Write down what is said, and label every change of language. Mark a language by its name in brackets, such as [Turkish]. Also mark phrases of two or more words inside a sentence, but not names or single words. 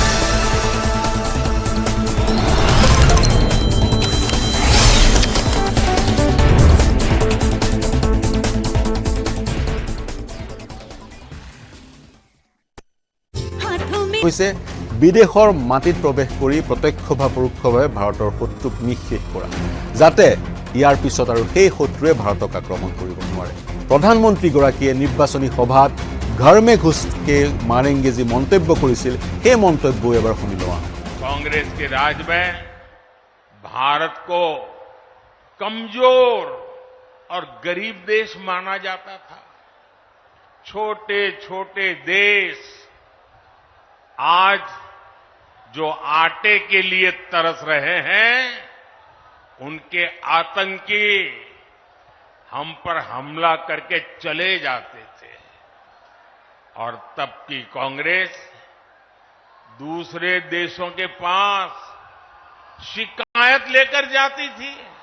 [Assamese] হৈছে বিদেশৰ মাটিত প্ৰৱেশ কৰি প্ৰত্যক্ষ বা পৰোক্ষভাৱে ভাৰতৰ শত্ৰুক নিঃশেষ কৰা যাতে ইয়াৰ পিছত আৰু সেই শত্ৰুৱে ভাৰতক আক্ৰমণ কৰিব নোৱাৰে প্ৰধানমন্ত্ৰীগৰাকীয়ে নিৰ্বাচনী সভাত [Hindi] घर में घुसके मारेंगे [Assamese] যি মন্তব্য কৰিছিল সেই মন্তব্য এবাৰ শুনি লোৱা [Hindi] कांग्रेस के राज में भारत को कमजोर और गरीब देश माना जाता था छोटे छोटे देश आज जो आटे के लिए तरस रहे हैं उनके आतंकी हम पर हमला करके चले जाते थे और तब की कांग्रेस दूसरे देशों के पास शिकायत लेकर जाती थी